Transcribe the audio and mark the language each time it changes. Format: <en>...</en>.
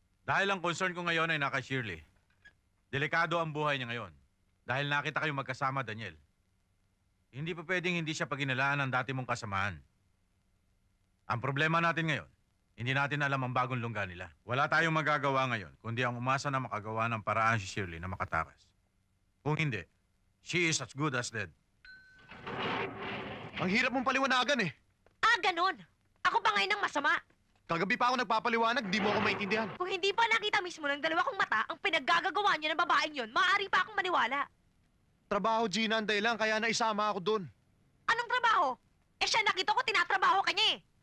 <tl>Dahil ang concern ko ngayon ay naka Shirley. Delikado ang buhay niya ngayon. Dahil nakita kayong magkasama, Daniel. Hindi pa pwedeng hindi siya paginalaan ng dati mong kasamahan. Ang problema natin ngayon, hindi natin alam ang bagong lungga nila. Wala tayong magagawa ngayon, kundi ang umasa na makagawa ng paraan si Shirley na makatakas. Kung hindi,</tl> <en>she is as good as dead.</en> <tl>Ang hirap mong paliwanagan eh. Ah, ganon. Ako ba ngayon ang masama? Kagabi pa ako nagpapaliwanag, di mo ako maintindihan. Kung hindi pa nakita mismo ng dalawa kong mata ang pinaggagawa niya ng babaeng yon, maaari pa akong maniwala. Trabaho, Gina, ang dahilan, kaya naisama ako doon. Anong trabaho? Eh siya nakita ko tinatrabaho ka niya eh.</tl>